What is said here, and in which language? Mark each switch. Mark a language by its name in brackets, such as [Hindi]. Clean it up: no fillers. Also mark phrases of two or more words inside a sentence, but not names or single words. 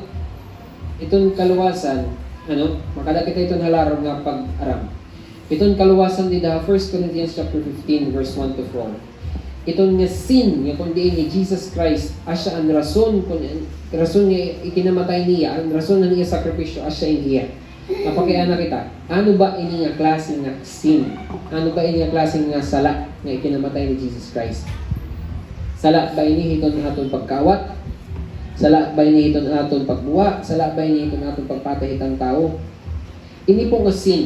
[Waray] Itong kaluwasan, makadakita itong halarong nga pag-aram. Itong kaluwasan di da 1 Corinthians [English] chapter 15 verse 1 to 4. [Waray] Itong nga sin nga kundi ni Jesus Christ asya ang rason nga ikinamatay niya, ang rason na niya sakripisyo asya niya. Napakaya na kita. Ano ba ini nga klase nga sin? Ano ba ini nga klase nga sala nga ikinamatay ni Jesus Christ? Sala ba ini hiton aton pagkawat? Sala ba ini hiton aton pagbuwa? Sala ba ini hiton aton pagpatay itang tao? Ini po nga sin.